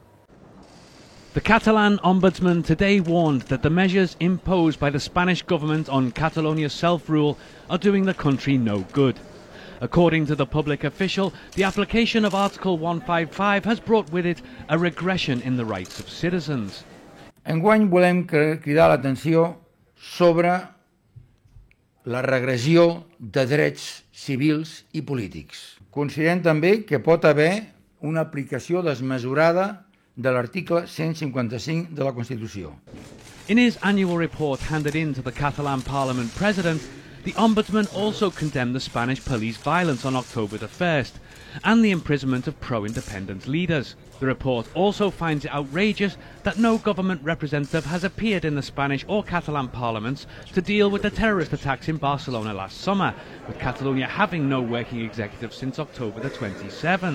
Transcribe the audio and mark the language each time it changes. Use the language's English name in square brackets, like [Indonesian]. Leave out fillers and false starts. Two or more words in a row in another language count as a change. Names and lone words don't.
[English] The Catalan Ombudsman today warned that the measures imposed by the Spanish government on Catalonia's self-rule are doing the country no good. According to the public official, the application of Article 155 has brought with it a regression in the rights of citizens. [Catalan] Enguany volem cridar l'atenció sobre la regressió de drets civils i polítics. Considerem també que pot haver una aplicació desmesurada de l'article 155 de la Constitució. [English] In his annual report handed in to the Catalan Parliament President, the Ombudsman also condemned the Spanish police violence on October the 1st and the imprisonment of pro-independence leaders. The report also finds it outrageous that no government representative has appeared in the Spanish or Catalan parliaments to deal with the terrorist attacks in Barcelona last summer, with Catalonia having no working executive since October the 27th.